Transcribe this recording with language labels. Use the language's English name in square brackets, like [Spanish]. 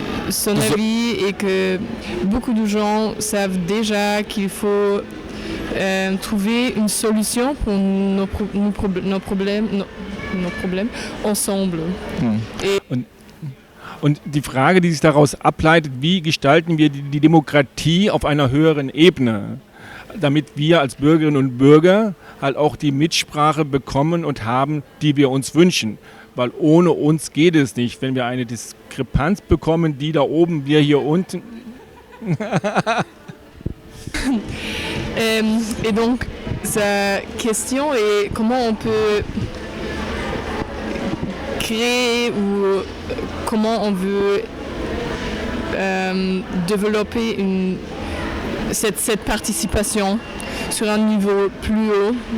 [French] Son avis est que beaucoup de gens savent déjà qu'il faut trouver une solution pour nos problèmes ensemble. [German] Und die Frage, die sich daraus ableitet, wie gestalten wir die Demokratie auf einer höheren Ebene, damit wir als Bürgerinnen und Bürger halt auch die Mitsprache bekommen und haben, die wir uns wünschen. Weil ohne uns geht es nicht. Wenn wir eine Diskrepanz bekommen, die da oben, wir hier unten. [French] Et donc, sa question est comment on peut créer ou comment on veut développer cette participation sur un niveau plus haut.